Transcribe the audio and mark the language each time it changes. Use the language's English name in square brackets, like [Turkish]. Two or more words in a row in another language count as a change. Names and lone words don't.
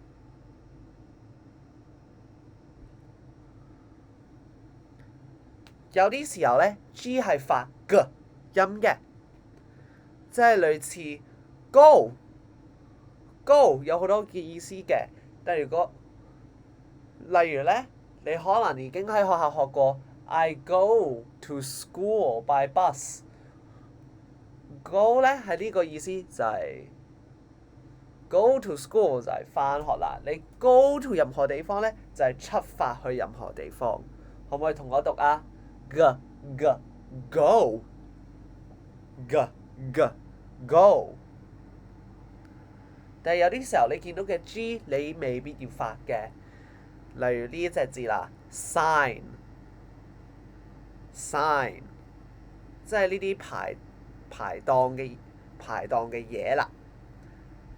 [Cantonese] 有啲時候咧 ，G 係發 G 音嘅，即係類似 go 有好多嘅意思嘅。但係例如咧，你可能已經喺學校學過 [English] I go to school by bus。 [Cantonese] Go 咧係呢個意思，就係 [English] go to school [Cantonese] 就係返學啦。你 [English] go to [Cantonese] 任何地方咧，就係出發去任何地方。可唔可以同我讀啊 ？go。但係有啲時候你見到嘅 G 你未必要發嘅，例如呢一隻字啦 ，sign， 即係呢啲排檔嘅嘢啦。